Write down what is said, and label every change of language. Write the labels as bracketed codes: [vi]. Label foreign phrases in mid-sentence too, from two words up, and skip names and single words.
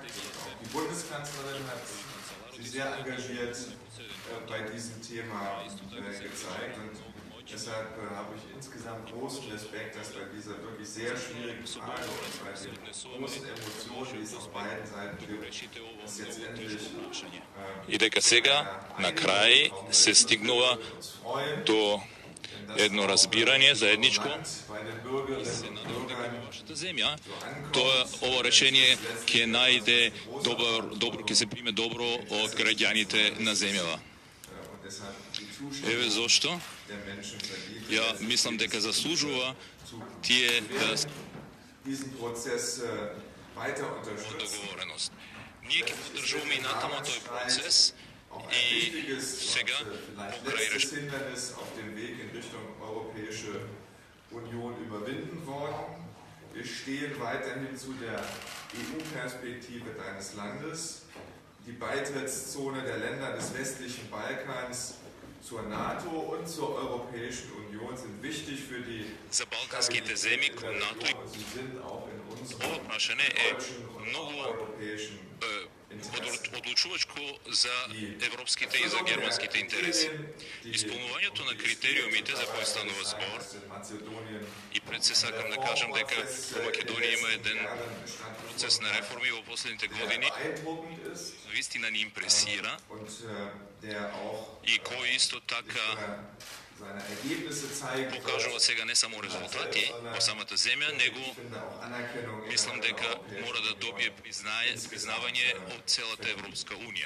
[de] Auch die Bundeskanzlerin hat sich sehr engagiert bei diesem Thema gezeigt. Und Deshalb habe ich insgesamt großen Respekt, dass bei dieser wirklich sehr schwierigen Frage und bei den großen Emotionen, die es auf beiden Seiten gibt, dass jetzt endlich [mk] И дека сега, на крај, се стигнува до едно разбирање заедничко и се надевам дека во вашата земја ова решение ќе најде ќе се приме добро од граѓаните на земјава. Еве зошто ја мислам дека заслужува тие договореност. Ние ќе поддржуваме и натаму тој процес и сега покрај [de] Wir stehen weiterhin zu der EU-Perspektive deines Landes. Die Beitrittszone der Länder des westlichen Balkans zur NATO und zur Europäischen Union sind wichtig für die [mk] за балканските земји кон НАТО и ова прашање е многу одлучувачко за европските и за германските интереси. Исполнувањето на критериумите за кои станува збор и пред се сакам да кажам дека во Македонија има еден процес на реформи во последните години, вистина ни импресира и кој исто така покажува сега не само резултати во самата земја, него мислам дека мора да добие признавање од целата Европска Унија.